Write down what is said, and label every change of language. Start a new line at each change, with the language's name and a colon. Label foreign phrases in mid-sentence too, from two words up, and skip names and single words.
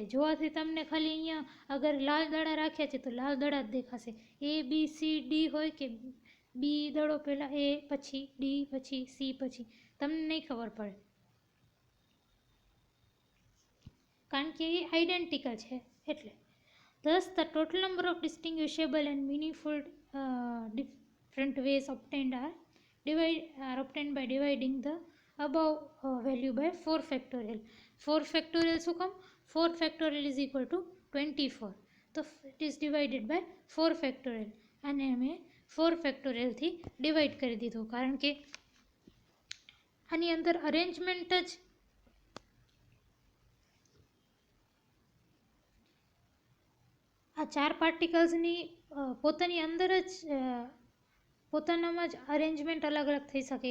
Gujarati: જોવાથી તમને ખાલી અહીંયા અગર લાલ દડા રાખ્યા છે તો લાલ દડા જ દેખાશે. ABCD હોય કે બી દડો પહેલાં A પછી D પછી C પછી, તમને નહીં ખબર પડે કારણ કે એ આઇડેન્ટિકલ છે એટલે.
English: Thus, the total number of distinguishable and meaningful different ways obtained are obtained by dividing the above value by 4 factorial. 4 factorial
Gujarati: શું કામ?
English: 4 factorial is equal to 24. તો it is divided by 4 factorial.
Gujarati: અને અમે 4 factorial થી ડિવાઈડ કરી દીધું કારણ કે આની અંદર અરેન્જમેન્ટ જ આ 4 પાર્ટિકલ્સની પોતાની અંદર જ પોતાનામાં જ અરેન્જમેન્ટ અલગ અલગ થઈ શકે.